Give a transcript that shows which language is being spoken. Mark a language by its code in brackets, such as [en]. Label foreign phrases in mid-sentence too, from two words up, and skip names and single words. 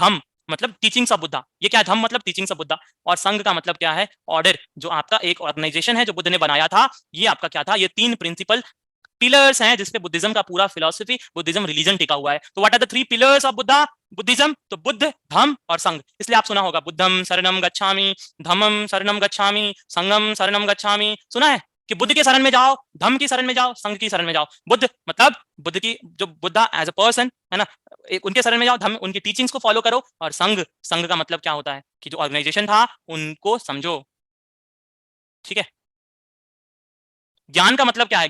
[hi] धम्म मतलब [en] teachings of Buddha, [hi] ये क्या है? धम्म मतलब [en] teachings of Buddha. [hi] और संघ का मतलब क्या है? ऑर्डर, जो आपका एक ऑर्गेनाइजेशन है जो बुद्ध ने बनाया था, ये आपका क्या था? ये 3 [en] principal pillars [hi] हैं जिसपे बुद्धिज्म का पूरा फिलॉसफी, बुद्धिज्म रिलीजन टिका हुआ है। [en] तो what are the 3 pillars of Buddha, Buddhism? [hi] तो बुद्ध, धम्म और संघ। इसलिए आप सुना होगा [pi] बुद्धम शरणम गच्छामि, धम्मम शरणम गच्छामि, संघम शरणम गच्छामि। [hi] सुना है कि बुद्ध के शरण में जाओ, धम्म की शरण में जाओ, संघ की शरण में जाओ। बुद्ध मतलब बुद्ध की, जो [en] Buddha as a person [hi] है ना, एक उनके शरण में जाओ, धम्म उनकी टीचिंग्स को फॉलो करो, और संघ, संघ का मतलब क्या होता है कि जो ऑर्गेनाइजेशन था उनको समझो। ठीक है, ज्ञान का मतलब क्या है?